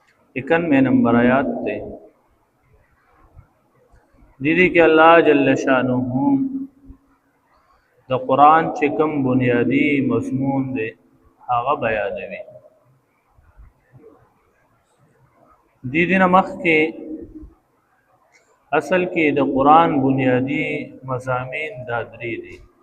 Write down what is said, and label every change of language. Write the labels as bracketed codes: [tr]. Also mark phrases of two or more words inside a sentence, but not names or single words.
[ps] 91 نمبر آیات تے دیدی کہ اللہ جل شانہ د قرآن چې کوم بنیادی مضمون دی هغه بیانوي. دې دینه مخکې اصل کې د قرآن بنیادی مضامین دا درې دي.